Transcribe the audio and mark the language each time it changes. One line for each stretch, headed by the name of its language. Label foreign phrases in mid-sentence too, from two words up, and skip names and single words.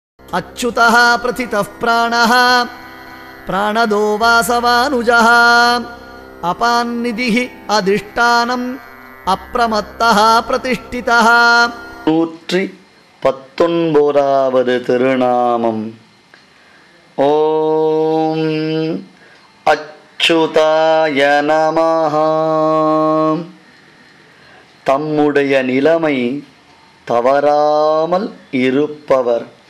Sanskrit: अच्युतः प्रथितः प्राणः प्राणदो वासवानुजः अपान्निधिः अधिष्ठानम् अप्रमत्तः प्रतिष्ठितः.
Tamil: 119வது திருநாமம்.
Sanskrit: ॐ अच्युताय नमः.
Tamil: தம்முடைய நிலைமை தவறாமல் இருப்பவர்.